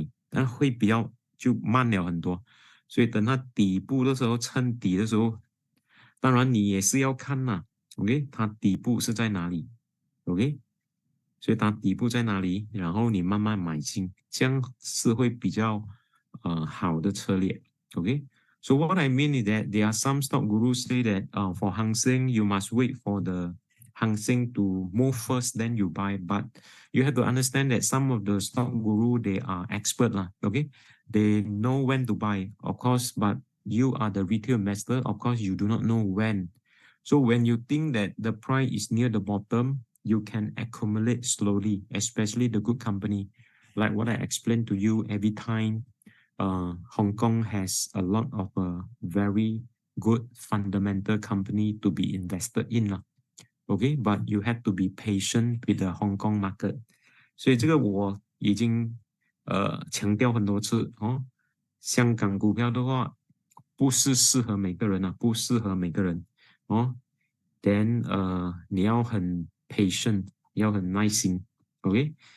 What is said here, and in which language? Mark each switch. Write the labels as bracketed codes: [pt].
[zh] 那会比较就慢了很多，所以等它底部的时候，趁底的时候，当然你也是要看啦 ，OK， 它底部是在哪里 ，OK。所以它底部在哪里，然后你慢慢买进，这样是会比较好的策略。 [en] Okay, so what I mean is that there are some stock gurus say that for Hang Seng you must wait for the Hang Seng to move first, then you buy. But you have to understand that some of the stock guru they are expert lah. Okay, they know when to buy, of course. But you are the retail investor, of course you do not know when. So when you think that the price is near the bottom, you can accumulate slowly, especially the good company. Like what I explained to you every time, Hong Kong has a lot of very good fundamental company to be invested in. Okay, but you have to be patient with the Hong Kong market. [zh] 所以这个我已经强调很多次哦。香港股票的话，不是适合每个人不适合每个人哦。 Then 你要很patient， 要很耐心 ，OK。